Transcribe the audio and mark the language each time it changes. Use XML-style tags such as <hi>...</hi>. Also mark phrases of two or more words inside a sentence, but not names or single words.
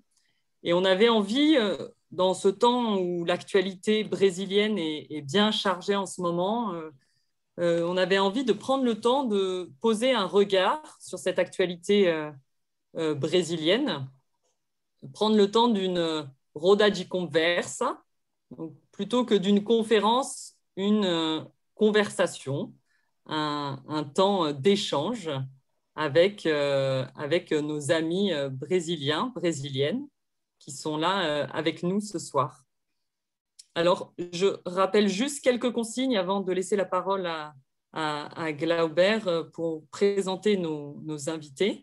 <fr>Et on avait envie, dans ce temps où l'actualité brésilienne est bien chargée en ce moment, on avait envie de prendre le temps de poser un regard sur cette actualité brésilienne, prendre le temps d'une</fr> <pt>roda de conversa,</pt> <fr>donc plutôt que d'une conférence, une conversation, un temps d'échange avec nos amis brésiliens, brésiliennes, qui sont là avec nous ce soir. Alors, je rappelle juste quelques consignes avant de laisser la parole à Glauber pour présenter nos invités.</fr>